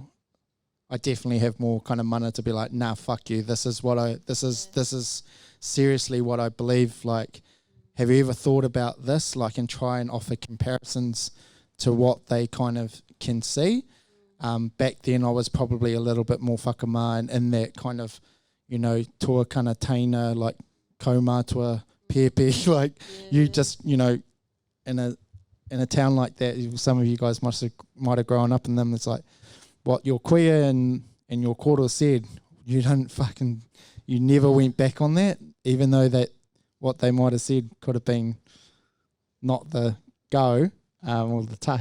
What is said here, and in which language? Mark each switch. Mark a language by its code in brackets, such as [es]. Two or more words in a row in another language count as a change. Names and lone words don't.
[en] I definitely have more kind of mana to be like, nah, fuck you. This is seriously what I believe. Like, have you ever thought about this? Like, and try and offer comparisons to what they kind of can see. Back then I was probably a little bit more whakamā, and in that kind of, [mi] tuakana taina, like kaumatua, pepe, [en] like you just, in a town like that, some of you guys might have grown up in them. It's like what your kuia and your koro said, you never went back on that, even though that what they might have said could have been not the go, or the tahi.